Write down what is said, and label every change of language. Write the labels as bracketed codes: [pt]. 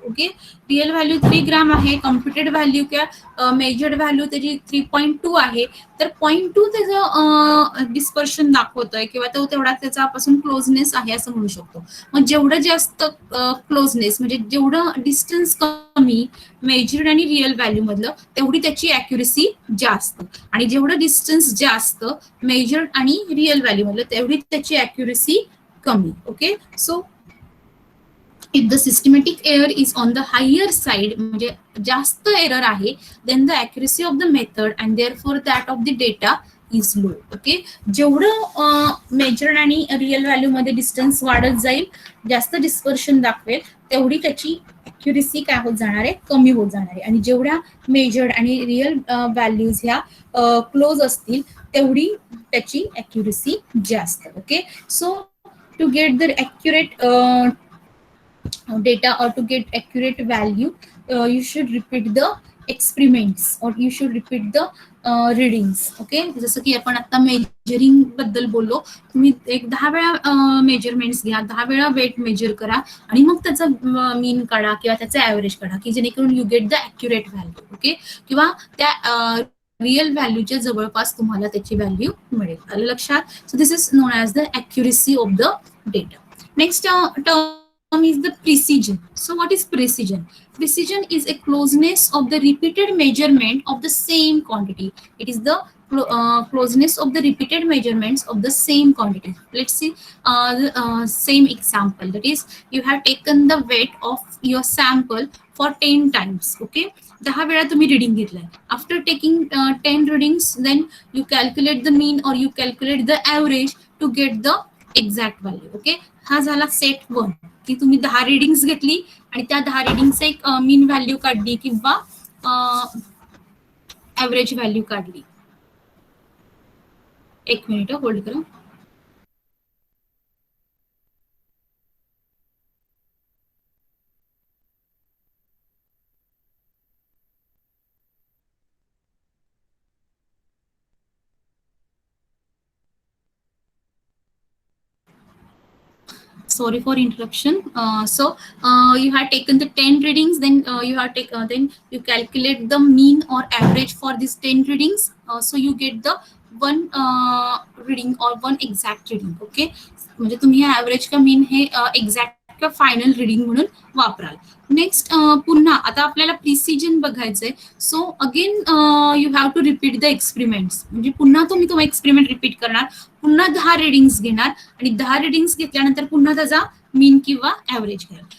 [mr] Okay, real value 3 gram आहे, computed value किंवा measured value त्याची 3.2 आहे, तर 0.2 त्याचं डिस्पर्शन दाखवतोय किंवा तो तेवढा त्याच्यापासून क्लोजनेस आहे असं म्हणू शकतो. मग जेवढं जास्त क्लोजनेस म्हणजे जेवढं डिस्टन्स कमी मेजर्ड आणि रिअल व्हॅल्यू मधलं तेवढी त्याची अॅक्युरेसी जास्त, आणि जेवढं डिस्टन्स जास्त मेजर्ड आणि रिअल व्हॅल्यू मधलं तेवढी त्याची अॅक्युरेसी कमी. [en] okay, so if the systematic error is on the higher side, [mr] म्हणजे जास्त एरर आहे, [en] then the accuracy of the method and therefore that of the data is low. [mr] Okay, जेवढं measured आणि real value मध्ये distance वाढत जाईल, जास्त dispersion दाखवेल, तेवढी त्याची अॅक्युरेसी काय होत जाणार आहे? कमी होत जाणार आहे. आणि जेवढ्या मेजर्ड आणि रिअल व्हॅल्यूज ह्या क्लोज असतील तेवढी त्याची अॅक्युरेसी जास्त. [en] Okay, so to get the accurate data or to get accurate value, you should repeat the experiments or you should repeat the readings. [mr] Okay, जसं की आपण आता मेजरिंग बद्दल बोललो, तुम्ही एक 10 वेळा मेजरमेंट्स घ्या, 10 वेळा वेट मेजर करा आणि मग त्याचा मीन काढा किंवा त्याचा ऍव्हरेज काढा की जेणेकरून [en] You get the accurate value. [mr] Okay, किंवा त्या रिअल व्हॅल्यूच्या जवळपास तुम्हाला त्याची व्हॅल्यू मिळेल. आलं लक्षात? [en] So this is known as the accuracy of the data. Next term is the precision. So what is precision? Precision is a closeness of the repeated measurement of the same quantity. It is the closeness of the repeated measurements of the same quantity. Let's see the same example. That is, you have taken the weight of your sample for 10 times. [mr] Okay, 10 वेळा तुम्ही reading घेतलाय. [en] After taking 10 readings, then you calculate the mean or you calculate the average to get the exact value. [mr] Okay, हा झाला set 1 की तुम्ही 10 readings घेतली आणि त्या 10 रिडिंगचे एक मीन व्हॅल्यू काढली किंवा ऍव्हरेज व्हॅल्यू काढली. एक मिनिट होल्ड करा. [en] Sorry for interruption. You have taken the 10 readings, then then you calculate the mean or average for these 10 readings. So you get the one reading or one exact reading. [mr] Okay, म्हणजे तुम्ही हे average का मीन हे exact का final reading म्हणून वापराल. Next पुन्हा आता आपल्याला प्रिसिजन बघायचंय. [en] So again you have to repeat the experiments. [mr] म्हणजे पुन्हा तुम्ही तो एक्सपेरिमेंट रिपीट करणार, पुन्हा 10 रिडिंग्स घेणार आणि 10 रिडिंग्स घेतल्यानंतर पुन्हा त्याचा मीन किंवा ऍव्हरेज घ्याल.